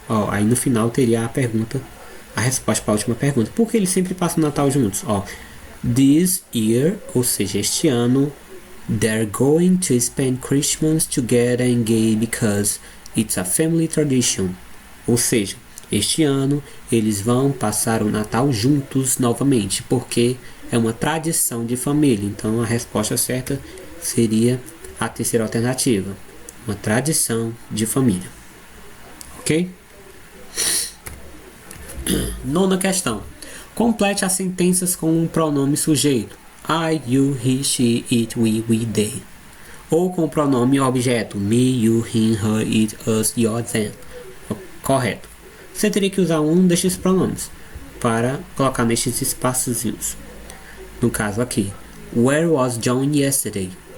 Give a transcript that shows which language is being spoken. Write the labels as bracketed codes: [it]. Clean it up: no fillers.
[pt] Aí no final teria a resposta para a última pergunta. Por que eles sempre passam o Natal juntos? [en] This year, [pt] ou seja, este ano, [en] they're going to spend Christmas together and gay because it's a family tradition. [pt] Ou seja, este ano eles vão passar o Natal juntos novamente, porque é uma tradição de família. Então a resposta certa seria a terceira alternativa. Uma tradição de família. Ok? Nona questão. Complete as sentenças com um pronome sujeito. [en] I, you, he, she, it, we, they. [pt] Ou com o pronome objeto. [en] Me, you, him, her, it, us, your, them. [pt] Correto. Você teria que usar um destes pronomes para colocar nestes espaçozinhos. No caso aqui. [en] Where was John yesterday?